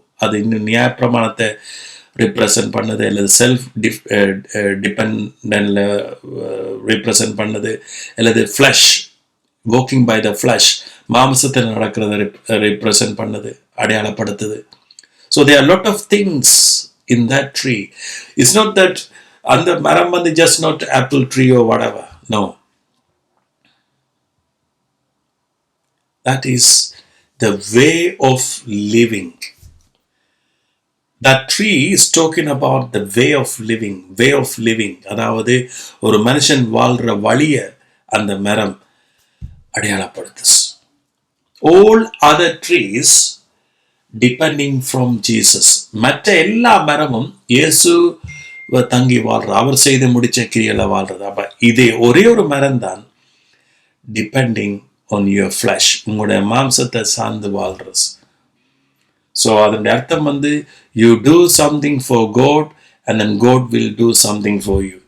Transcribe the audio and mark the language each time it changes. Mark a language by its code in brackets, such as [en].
[ta] அது இன்னும் நியாய பிரமாணத்தை ரிப்ரசன்ட் பண்ணது, அல்லது செல்ஃப் டிபெண்டன்ட்ல ரிப்ரசன்ட் பண்ணது, அல்லது flush, [en] walking by the flesh, [ta] மாம்சத்தில் நடக்கிறத ரிப்ரசன்ட் பண்ணது, அடையாளப்படுத்துது. [en] So there are a lot of things in that tree. It's not that and the maram just not apple tree or whatever. No. That is the way of living. That tree is talking about the way of living. Way of living. [ta] அதாவது ஒரு மனுஷன் வாழ்ற வழிய அந்த மரம் அடையாளப்படுத்துது. [en] All other trees depending from Jesus. [ta] மற்ற எல்லா மரமும் இயேசு தங்கி வாழ்ற, அவர் செய்து முடிச்ச கிரியையில வாழ்றது. அப்ப இதே ஒரே ஒரு மரம் தான் [en] depending on your flesh, [ta] உங்களுடைய மாம்சத்தை சார்ந்து வாழ்றது. [en] so [ta] அதனுடைய அர்த்தம் [en] You do something for God and then God will do something for you.